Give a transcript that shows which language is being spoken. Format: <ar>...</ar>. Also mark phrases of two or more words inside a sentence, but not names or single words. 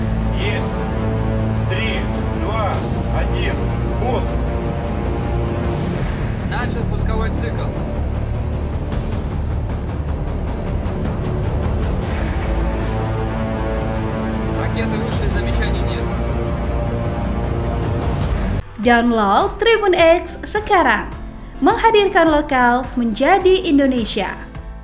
<ru>Есть. 3, 2, 1. Пуск. Начат пусковой цикл. Ракеты вышли, замечаний нет.</ru> <id>Download Tribun X sekarang, menghadirkan lokal menjadi Indonesia.</id>